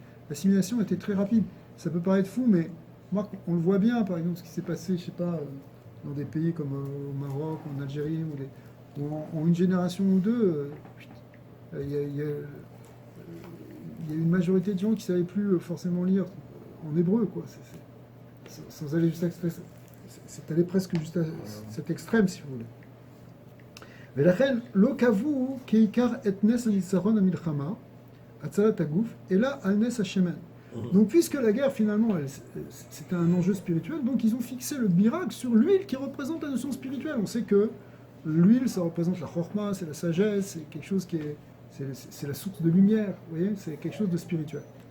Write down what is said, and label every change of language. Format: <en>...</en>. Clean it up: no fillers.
<fr>L'assimilation était très rapide. Ça peut paraître fou, mais moi, on le voit bien, par exemple, ce qui s'est passé, je sais pas, dans des pays comme au Maroc, en Algérie, où en une génération ou deux, il y a une majorité de gens qui ne savaient plus forcément lire en hébreu, quoi. Sans aller jusqu'à c'est allé presque juste à cet extrême, si vous voulez.</fr> <he>ולכן לא קבעו כעיקר את נס הניצחון המלחמה, הצלת הגוף, אלא על נס השמן.</he> <fr>Donc puisque la guerre finalement c'était un enjeu spirituel, donc ils ont fixé le miracle sur l'huile qui représente la notion spirituelle. On sait que l'huile ça représente la chorma, c'est la sagesse, c'est quelque chose qui c'est la source de lumière, vous voyez, c'est quelque chose de spirituel.</fr>